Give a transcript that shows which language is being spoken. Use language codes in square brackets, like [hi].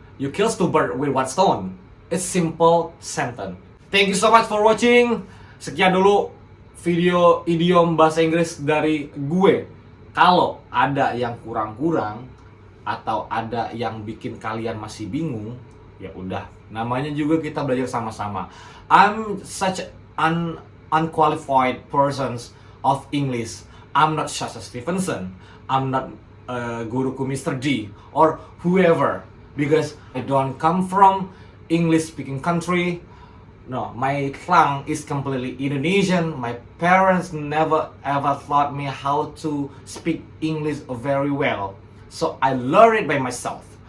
[en] You kills two birds with one stone. It's simple sentence. Thank you so much for watching. [id] Sekian dulu video idiom bahasa Inggris dari gue. Kalau ada yang kurang-kurang atau ada yang bikin kalian masih bingung, ya udah, namanya juga kita belajar sama-sama. [en] I'm such an unqualified person of English. I'm not Sasha Stevenson. I'm not guruku Mr. D or whoever, because I don't come from English speaking country. No, my tongue is completely Indonesian. My parents never ever taught me how to speak English very well, so I learned it by myself.